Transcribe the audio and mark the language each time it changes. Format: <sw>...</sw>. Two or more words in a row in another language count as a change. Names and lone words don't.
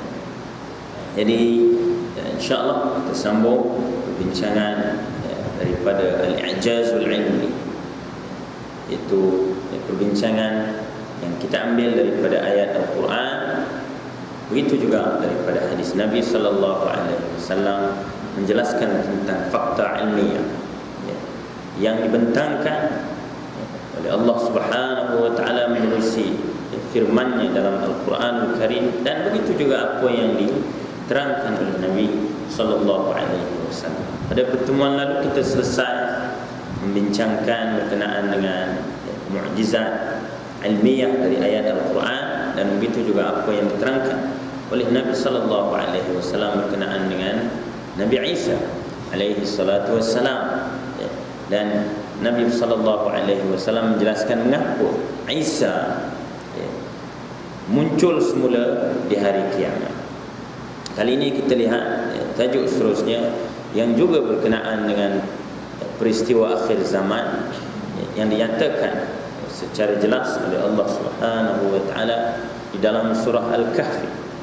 <ms>Jadi insya-Allah kita sambung perbincangan daripada Al-I'jazul Ilmi, iaitu perbincangan yang kita ambil daripada ayat Al-Quran, begitu juga daripada hadis Nabi</ms> <ar>صلى الله عليه وسلم</ar> <ms>menjelaskan tentang fakta ilmiah yang dibentangkan oleh Allah</ms> <ar>سبحانه وتعالى</ar> <ms>menerusi firman-Nya dalam Al-Quranul Karim, dan begitu juga apa yang diterangkan oleh Nabi</ms> <ar>صلى الله عليه وسلم.</ar> <ms>Pada pertemuan lalu kita selesai membincangkan berkenaan dengan mukjizat ilmiah dari ayat Al-Quran, dan begitu juga apa yang diterangkan oleh Nabi</ms> <ar>صلى الله عليه وسلم</ar> <ms>berkenaan dengan Nabi Isa</ms> <ar>عليه الصلاة والسلام.</ar> <ms>Dan Nabi</ms> <ar>صلى الله عليه وسلم</ar> <ms>menjelaskan mengapa Isa muncul semula di hari kiamat. Kali ini kita lihat tajuk seterusnya yang juga berkenaan dengan peristiwa akhir zaman yang dinyatakan secara jelas oleh Allah</ms> <ar>سبحانه وتعالى</ar> <ms>di dalam surah Al-Kahfi.</ms>